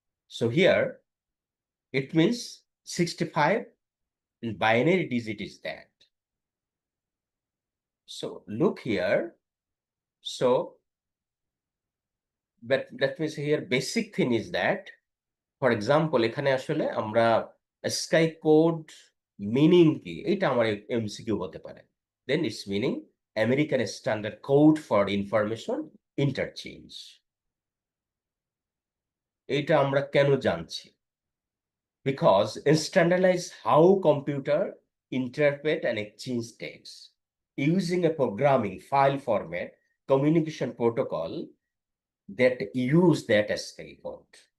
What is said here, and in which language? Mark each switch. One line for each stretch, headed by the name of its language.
English: So here, it means 65 in binary digit is that. So look here. So, but that means here basic thing is that for example
Bangla: এখানে আসলে আমরা sky code meaning কি এটা আমার MCQ হতে পারে।
English: Then it's meaning American standard code for information interchange.
Bangla: এটা আমরা কেন জানছি?
English: Because standardize how computer interpret and exchange text using a programming file format communication protocol that use that SKI code.